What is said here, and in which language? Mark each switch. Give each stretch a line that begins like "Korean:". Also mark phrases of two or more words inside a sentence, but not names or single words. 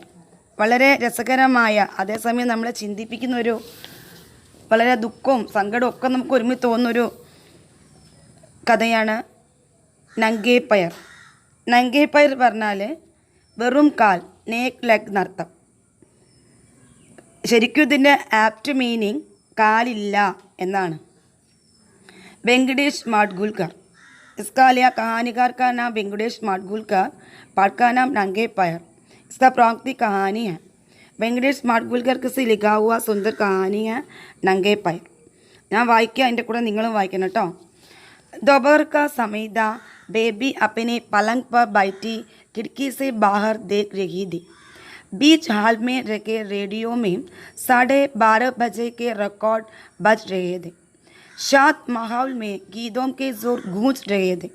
Malayalam: വളരെ രസകരമായ, അതേസമയം നമ്മളെ ചിന്തിപ്പിക്കുന്ന ഒരു, വളരെ ദുഃഖവും സങ്കടവും ഒക്കെ നമുക്ക് ഒരുമിച്ച് തോന്നുന്നൊരു കഥയാണ് നംഗേ പയർ. നംഗേ പയർ പറഞ്ഞാൽ വെറും കാൽ,
English: naked leg
Malayalam: എന്നർത്ഥം. ശരിക്കും ഇതിൻ്റെ
English: apt meaning
Malayalam: കാലില്ല എന്നാണ്.
Hindi: वेंकटेश माडगुलकर, इसका लिया कहानीकार का नाम वेंकटेश माडगुलकर, पाठ का नाम नंगे पैर. इसका प्रांतिक कहानी है. वेंकटेश माडगुलकर से लिखा हुआ सुंदर कहानी है नंगे पैर.
Malayalam: ഞാൻ വായിക്കുക, അതിൻ്റെ കൂടെ നിങ്ങളും വായിക്കണം കേട്ടോ.
Hindi: दोपहर का समय था. बेबी अपने पलंग पर बैठी खिड़की से बाहर देख रही थी. बीच हॉल में रखे रेडियो में 12:30 बजे के रिकॉर्ड बज रहे थे. शांत माहौल में गीतों के जोर गूंज रहे थे.